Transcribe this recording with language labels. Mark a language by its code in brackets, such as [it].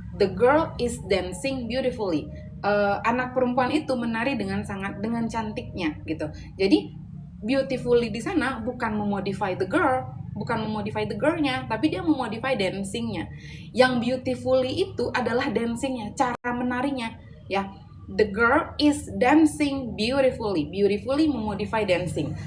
[en] The girl is dancing beautifully. [id] Anak perempuan itu menari dengan cantiknya gitu. Jadi beautifully di sana bukan memodify the girl-nya, tapi dia memodify dancing-nya. Yang beautifully itu adalah dancing-nya, cara menarinya ya. [en] The girl is dancing beautifully. Beautifully memodify dancing.